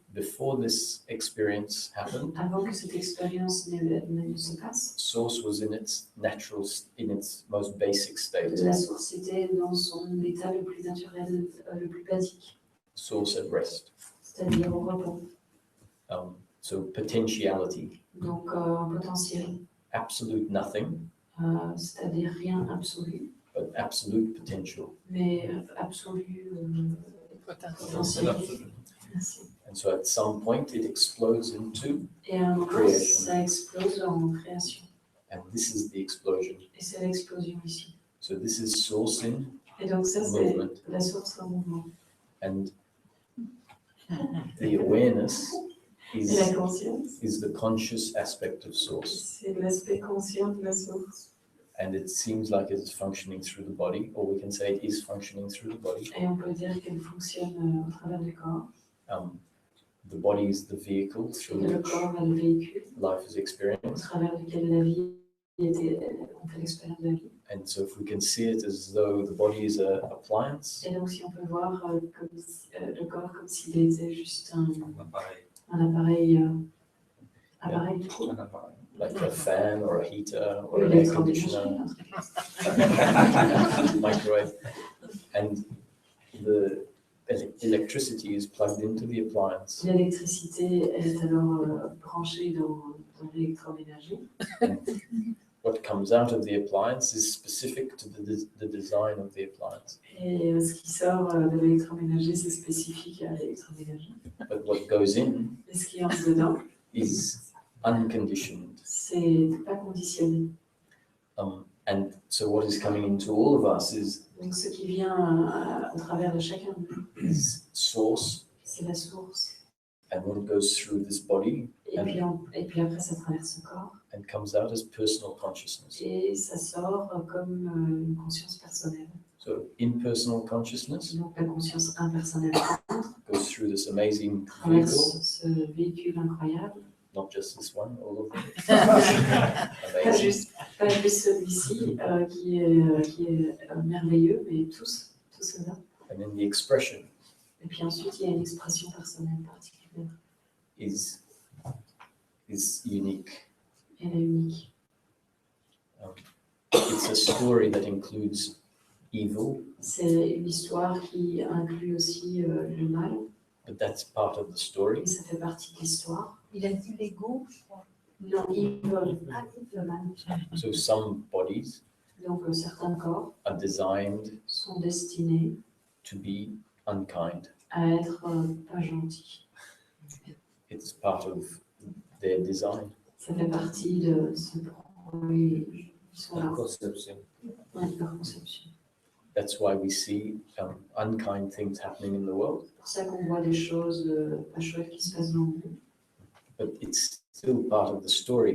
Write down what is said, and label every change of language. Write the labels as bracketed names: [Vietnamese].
[English] Before this experience happened, [French] Avant que cette expérience ne se passe, [English] source was in its natural, in its most basic state. [French] la source était dans son état le plus naturel, le plus basique, [English] Source at rest. [French] c'est-à-dire au repos. [English] So potentiality, [French] Donc, un potentiel, [English] absolute nothing, [French] c'est-à-dire rien absolu, [English] but absolute potential. [French] mais absolu potentiel. Merci. [English] And so at some point it explodes into, [French] Et à un moment, [English] Creation. [French] ça explose en création. [English] and this is the explosion. [French] Et c'est l'explosion ici. [English] So this is source in [French] Et donc ça, c'est [English] movement. [French] la source en mouvement. [English] And the awareness [French] Et la [English] is, [French] conscience, [English] is the conscious aspect of source. [French] c'est l'aspect conscient de la source. [English] And it seems like it's functioning through the body, or we can say it is functioning through the body. [French] Et on peut dire qu'elle fonctionne au travers du corps. [English] The body is the vehicle through [French] Et le [English] which [French] corps est le véhicule [English] life is [French] au [English] experienced. [French] travers duquel la vie on fait l'expérience de la vie. [English] And so if we can see it as though the body is an appliance, [French] Et donc si on peut voir le corps comme s'il était juste un appareil tout court. [English] like a fan or a heater or [French] Oui, [English] an air [French] l'électroménager, [English] conditioner, [French] un truc. [English] microwave, and the electricity is plugged into the appliance. [French] L'électricité est alors branchée dans l'électroménager. [English] What comes out of the appliance is specific to the design of the appliance. [French] Et ce qui sort de l'électroménager, c'est spécifique à l'électroménager. [English] But what goes in [French] Et ce qui entre dedans, [English] is unconditioned. [French] C'est pas conditionné. [English] And so what is coming into all of us [French] Donc ce qui vient au travers de chacun de nous, [English] is source, [French] c'est la source. [English] and when it goes through this body [French] Et puis après, ça traverse le corps. [English] and comes out as personal consciousness. [French] Et ça sort comme une conscience personnelle. [English] So impersonal consciousness [French] Donc la conscience impersonnelle [English] goes through this amazing vehicle, [French] traverse ce véhicule incroyable. [English] not just this one, all of them. [French] Pas [English] Amazing. [French] juste celui-ci qui est merveilleux, mais tous ceux-là. [English] And then the expression [French] Et puis ensuite, il y a une expression personnelle particulière. [English] is unique. [French] Elle est unique. [English] It's a story that includes evil, [French] C'est une histoire qui inclut aussi le mal, [English] but that's part of the story. [French] et ça fait partie de l'histoire. Il a dit l'ego, je crois. Non, evil, le mal. [English] So some bodies [French] Donc certains corps [English] are designed [French] sont destinés [English] to be unkind. [French] à être pas gentils. [English] It's part of their design. [French] Ça fait partie de ce ils sont là. Conception. Ouais, leur conception. [English] That's why we see unkind things happening in the world, [French] C'est pour ça qu'on voit des choses pas chouettes qui se passent dans le monde. [English] but it's still part of the story